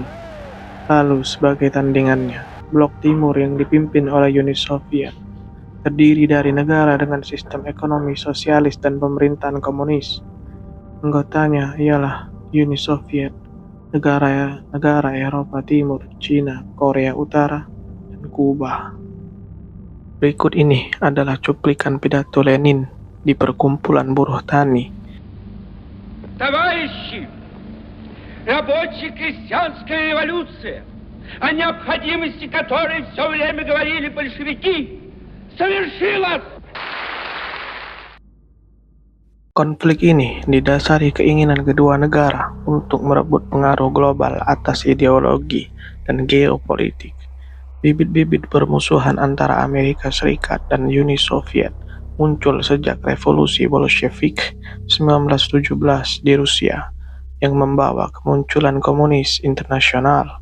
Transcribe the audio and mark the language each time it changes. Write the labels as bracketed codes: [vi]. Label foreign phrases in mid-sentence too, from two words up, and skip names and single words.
[id] Lalu sebagai tandingannya, Blok Timur yang dipimpin oleh Uni Soviet terdiri dari negara dengan sistem ekonomi sosialis dan pemerintahan komunis. Anggotanya ialah Uni Soviet, negara Eropa Timur, Cina, Korea Utara, dan Kuba. Berikut ini adalah cuplikan pidato Lenin di perkumpulan buruh tani. [ru] Товарищи, рабоче-крестьянская революция, о необходимости которой все время говорили большевики, совершилась. [id] Konflik ini didasari keinginan kedua negara untuk merebut pengaruh global atas ideologi dan geopolitik. Bibit-bibit permusuhan antara Amerika Serikat dan Uni Soviet muncul sejak revolusi Bolshevik 1917 di Rusia yang membawa kemunculan komunis internasional.